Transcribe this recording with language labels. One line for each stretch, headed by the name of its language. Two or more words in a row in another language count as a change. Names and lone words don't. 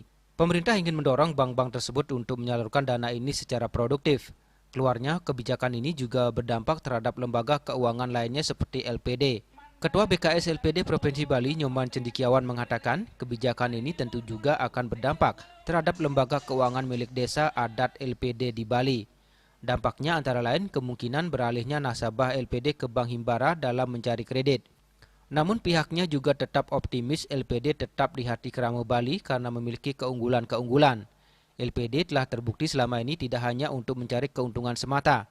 Indonesian: Pemerintah ingin mendorong bank-bank tersebut untuk menyalurkan dana ini secara produktif. Keluarnya, kebijakan ini juga berdampak terhadap lembaga keuangan lainnya seperti LPD. Ketua BKS LPD Provinsi Bali, Nyoman Cendikiawan, mengatakan kebijakan ini tentu juga akan berdampak terhadap lembaga keuangan milik desa adat LPD di Bali. Dampaknya antara lain kemungkinan beralihnya nasabah LPD ke Bank Himbara dalam mencari kredit. Namun pihaknya juga tetap optimis LPD tetap di hati kerama Bali karena memiliki keunggulan-keunggulan. LPD telah terbukti selama ini tidak hanya untuk mencari keuntungan semata.